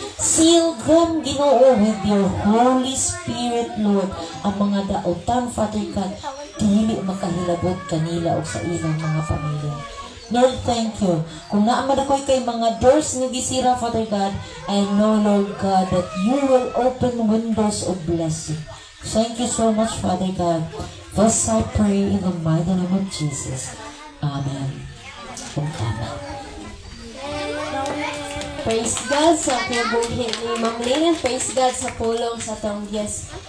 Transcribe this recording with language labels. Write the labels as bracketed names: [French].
[English] Seal them, Ginoo, with your Holy Spirit, Lord. [Cebuano] Ang mga daotan, Father God, dili makahilabot kanila o sa ilang mga pamilya. [English] Lord, thank you. [Cebuano] Kung naaman ako'y kay mga doors nga gisira, [English] Father God, I know, Lord God, that you will open windows of blessing. Thank you so much, Father God. Thus I pray in the mighty name of Jesus. Amen. Amen. [Cebuano] Praise God sa kinabuhi ni Ma'am Lynn, [English] and praise God [Cebuano] sa pulong sa atong Diyos.